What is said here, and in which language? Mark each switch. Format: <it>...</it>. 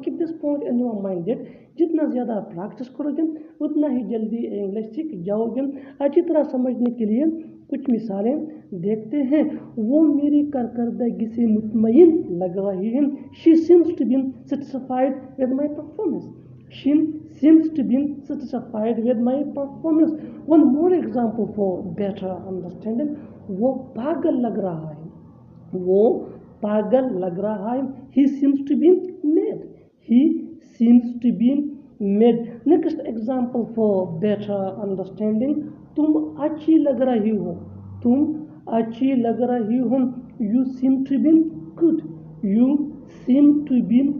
<en>keep this point in your mind that</en> <hi>जितना ज़्यादा आप प्रैक्टिस करोगे उतना ही जल्दी इंग्लिश सीख जाओगे। अच्छी तरह समझने के लिए कुछ मिसालें देखते हैं। वो मेरी कारकर्दगी से मुतमईन लग रही है।</hi> <en>She seems to be satisfied with my performance. She seems to be satisfied with my performance. One more example for better understanding,</en> <hi>वो पागल लग रहा है। वो पागल लग रहा है।</hi> <en>He seems to be mad. He seems to be mad. Next example for better understanding,</en> <hi>तुम अच्छी लग रही हो। तुम अच्छी लग रही हो।</hi> <en>You seem to be good. You seem to be</en>